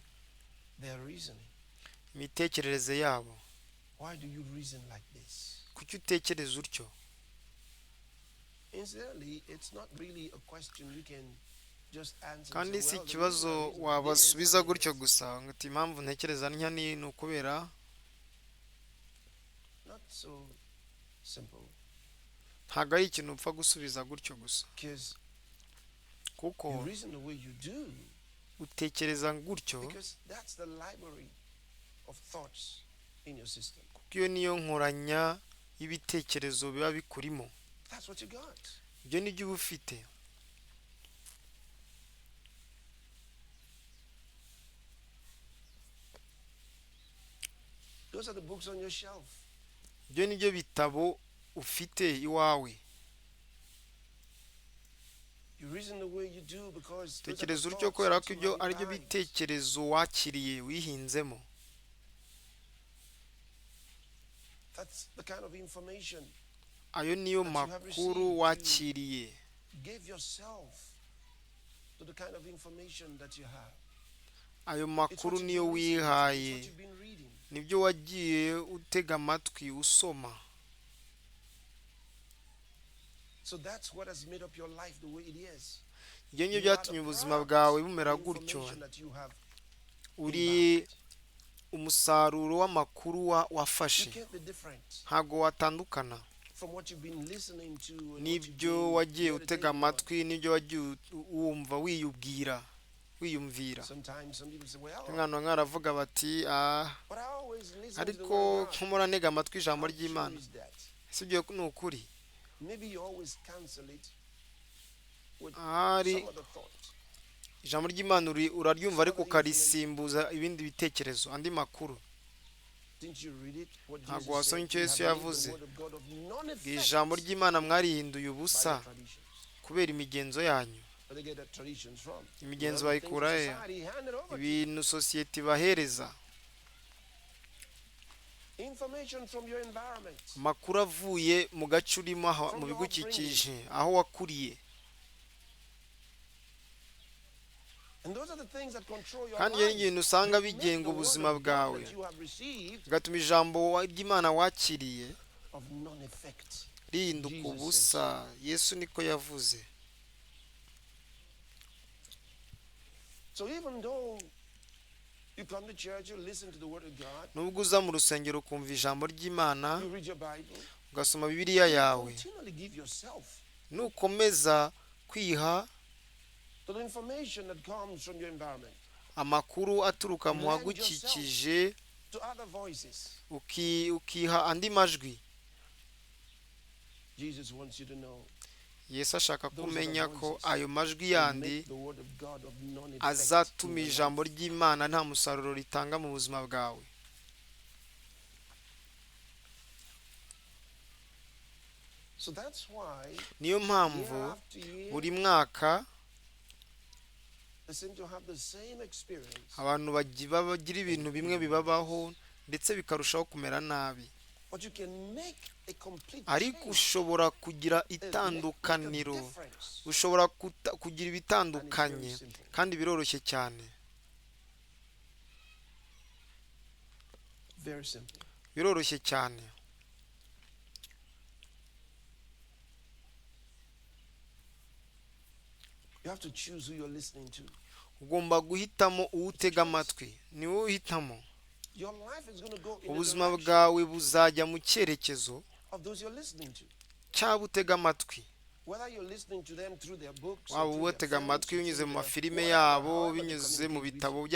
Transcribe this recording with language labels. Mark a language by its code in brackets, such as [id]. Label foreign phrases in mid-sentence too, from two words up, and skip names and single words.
[en] Their reasoning. [rw] imitekerereze yabo. [en] Why do you reason like this? [rw] kuki utekereza utyo. [en] Incidentally, it's not really a question you can just answer. [rw] kandi [en] and [rw] si [en] say, well, the [rw] ikibazo [en] reason I reason [rw] wabasubiza [en] like this [rw] gutyo [en] is [rw] gusa ngo uti impamvu ntekereza ntya ni ukubera. [en] not so simple. [rw] ntabwo ari ikintu upfa gusubiza gutyo gusa, [en] Because [rw] kuko [en] you reason the way you do, [rw] utekereza gutyo [en] because that's the library of thoughts in your system. [rw] kuko iyo niyo nkoranya y'ibitekerezo biba bikurimo. [en] That's what you got. [rw] ibyo nibyo uba ufite. [en] Those are the books on your shelf. [rw] ibyo nibyo bitabo ufite iwawe. [en] You reason the way you do because those are the [rw] tekereza utyo [en] thoughts [rw] kubera [en] that [rw] ko [en] you [rw] ibyo [en] have [rw] ari byo [en] in mind. [rw] bitekerezo wakiriye wihinzemo. [en] That's the kind of information. [rw] ayo niyo [en] that you have [rw] makuru [en] received. [rw] wakiriye. [en] Give yourself to the kind of information that you have. [rw] ayo [en] It's [rw] makuru [en] what you've [rw] niyo [en] been listening to, it's [rw] wihaye, [en] what you've been reading. [rw] nibyo wagiye utega amatwi usoma. [en] So that's what has made up your life the way it is. [rw] ibyo ngibyo [en] You are [rw] byatumye [en] the [rw] ubuzima [en] product [rw] bwawe [en] of [rw] bumera [en] the [rw] gutyo. [en] information that you have [rw] uri [en] imbibed. [rw] umusaruro w'amakuru [en] You [rw] wafashe [en] can't be different [rw] ntago watandukana [en] from what you've been listening to and what you've [rw] n'ibyo [en] been [rw] wagiye utega [en] meditating on. [rw] amatwi n'ibyo wagiye wumva wiyumvira. [en] Sometimes some people say, well, [rw] umwana nkaravuga bati [en] but I always listen to the [rw] ariko [en] word of God. [rw] nkomora ntega amatwi ijambo [en] How true [rw] ry'Imana. [en] is that? [rw] si ibyo ni ukuri? [en] Maybe you always cancel it with [rw] ahari [en] some other thought. [rw] ijambo ry'Imana uraryumva ariko ukarisimbuza ibindi bitekerezo, andi makuru. [en] Didn't you read it? What [rw] ntabwo [en] Jesus [rw] wasomye [en] said? [rw] icyo [en] You [rw] Yesu [en] have made [rw] yavuze. [en] the word of God of none effect [rw] ijambo ry'Imana mwarihinduye [en] by [rw] ubusa [en] the traditions. [rw] kubera imigenzo yanyu. [en] Where they get their traditions from? [rw] imigenzo [en] Well, the things [rw] bayikura [en] of he? society handed over to [rw] ibintu sosiyete ibahereza, [en] you. Information from your environment. [rw] amakuru avuye mu gace urimo, mu bigukikije, aho wakuriye. [en] And those are the things that control your [rw] kandi iyo ni [en] life. [rw] ibintu usanga [en] Make [rw] bigenga [en] the word [rw] ubuzima [en] of God [rw] bwawe, [en] that you have received [rw] bigatuma ijambo ry'Imana wakiriye [en] of none effect. [rw] rihinduka [en] Jesus [rw] ubusa. Yesu niko yavuze. [en] So even though you come to church, you listen to the word of God, [rw] nubwo uza mu rusengero ukumva ijambo ry'Imana, [en] you read your Bible, [rw] ugasoma Bibiliya yawe, [en] continually give yourself [rw] nukomeza kwiha [en] to the information that comes from your environment, [rw] amakuru aturuka mu hagukikije, [en] to other voices. [rw] ukiha andi majwi. [en] Jesus wants you to know [rw] Yesu ashaka [en] those [rw] kumenya [en] other [rw] ko [en] voices [rw] ayo majwi [en] will [rw] yandi [en] make the word of God of none effect [rw] azatuma [en] in your [rw] ijambo [en] life. [rw] ry'Imana nta musaruro ritanga mu buzima bwawe. [en] So that's why [rw] niyo mpamvu [en] year after year [rw] buri mwaka [en] they seem to have the same experience, [rw] abantu bagira ibintu bimwe bibabaho ndetse bikarushaho kumera nabi, [en] but you can make a complete [rw] ariko [en] change [rw] ushobora kugira [en] and make a [rw] itandukaniro, [en] difference. [rw] ushobora kugira ibitandukanye, kandi biroroshye cyane. [en] Very simple. [rw] biroroshye cyane. [en] You have to choose who you're listening to. [rw] ugomba guhitamo uwo utega amatwi, ni wowe uhitamo. [en] Your life is going to go in the [rw] ubuzima [en] direction [rw] bwawe buzajya mu cyerekezo [en] of those you're listening to. [rw] cy'abo utega amatwi, [en] Whether you're listening to them through their books, [rw] waba [en] or through [rw] ubatega [en] their [rw] amatwi [en] friends, or [rw] binyuze [en] through [rw] mu [en] their [rw] mafilime [en] whatever, [rw] yabo, [en] however they [rw] binyuze mu [en] communicate with [rw] bitabo [en] you.